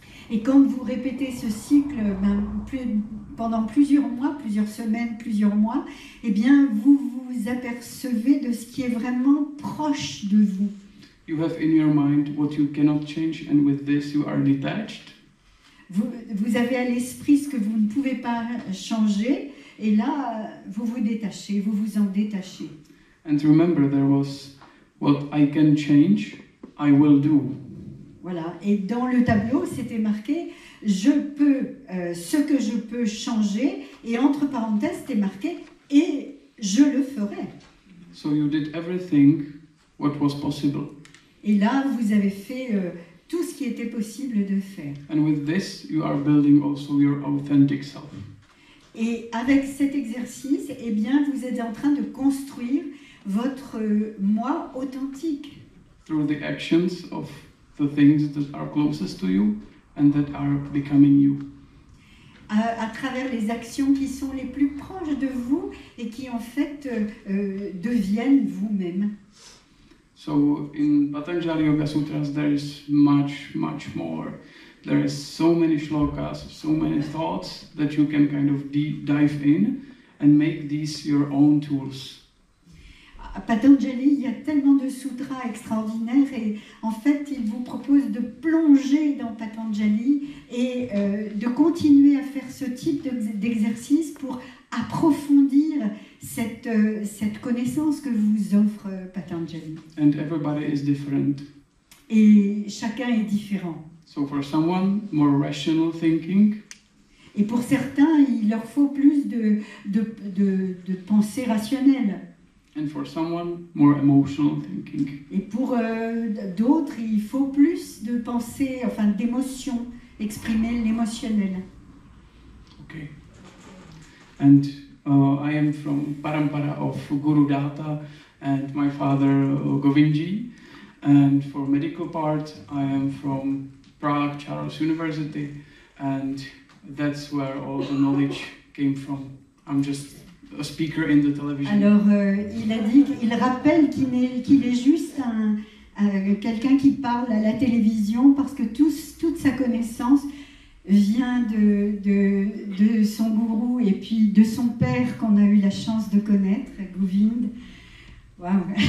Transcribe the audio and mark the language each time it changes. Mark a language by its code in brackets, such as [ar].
[fr] Et quand vous répétez ce cycle pendant plusieurs mois, plusieurs semaines, plusieurs mois, eh bien, vous vous apercevez de ce qui est vraiment proche de vous. [en] You have in your mind what you cannot change, and with this you are detached. [fr] Vous avez à l'esprit ce que vous ne pouvez pas changer, et là, vous vous détachez, vous vous en détachez. [en] And remember, there was what I can change, I will do. [fr] Voilà, et dans le tableau, c'était marqué « Je peux, ce que je peux changer », et entre parenthèses, c'était marqué « et je le ferai ». [en] So you did everything what was possible. [fr] Et là, vous avez fait tout ce qui était possible de faire. [en] And with this, you are building also your authentic self. [fr] Et avec cet exercice, eh bien, vous êtes en train de construire votre moi authentique. [en] Through the actions of the things that are closest to you and that are becoming you. [fr] À travers les actions qui sont les plus proches de vous et qui en fait deviennent vous-même. [en] So in Patanjali Yoga Sutras there is much more. There is so many shlokas, so many thoughts that you can kind of dive in and make these your own tools. [fr] À Patanjali, il y a tellement de sutras extraordinaires et en fait, il vous propose de plonger dans Patanjali et de continuer à faire ce type d'exercice pour approfondir cette connaissance que vous offre Patanjali. [en] And everybody is different. [fr] Et chacun est différent. [en] So for someone, more rational thinking. [fr] Et pour certains, il leur faut plus de pensée rationnelle. [en] And for someone, more emotional thinking. [fr] Et pour d'autres, il faut plus de pensée, enfin d'émotion, exprimer l'émotionnel. [en] Okay. And I am from Parampara of Guru Data and my father Govindji. And for medical part, I am from Prague, Charles University, and that's where all the knowledge came from. I'm just a speaker in the television. [fr] Alors, il a dit, il rappelle qu'il est juste quelqu'un qui parle à la télévision parce que toute sa connaissance vient de son gourou et puis de son père qu'on a eu la chance de connaître, Govind. Waouh.